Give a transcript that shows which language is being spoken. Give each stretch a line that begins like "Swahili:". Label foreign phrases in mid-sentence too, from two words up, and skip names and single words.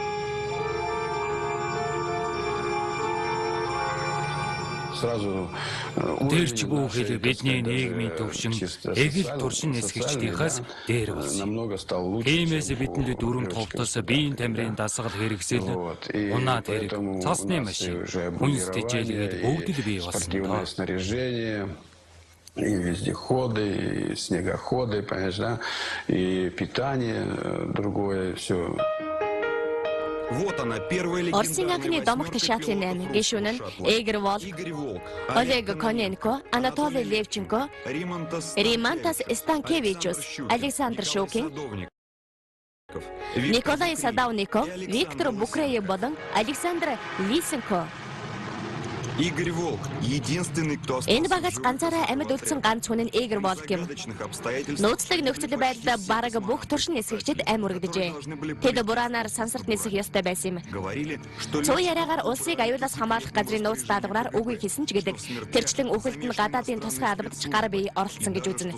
Mongolian: Тэрч бүхэл бидний нийгмийн төвшин эгэл туршин нисгэгчдийнхээс дээр болсон. Тиймээс бидэнд дүрм товтлос биеийн тамирын дасгал хэрэгсэл унаад хэрэг цасны машин хүнс тэжээлгээд бүгд л бий болсон.
Russian: И вездеходы, и снегоходы, понимаешь, да, и питание другое, все.
Mongolian: Орсын анхны домогт шатлын 8 гишүүн нь Игорь Волк, Олег Коненко, Анатолий Левченко, Римантас Станкевичус, Александр Шукин, Николай Садовников, Виктор Букреев болон Александр Лисенко.
Russian: Игорь Волк единственный, кто
Mongolian: Энэ багаас ганцаараа амьд үлдсэн ганц хүн нь Игорь Волк юм. Нууцлаг нөхцөл байдал бараг бүх туршин нисгэгчид ам үргэжээ. Тэд Буранаар сансарт нисэх ёстой байсан юм. Цуу яриагаар улсыг аюулаас хамгаалах газрын нууц даалгавраар үгийг хэлсэн ч гэдэг. Тэрчлэн үхэлд нь гадаадын тусгай албадч гар бие оролцсон гэж үзнэ.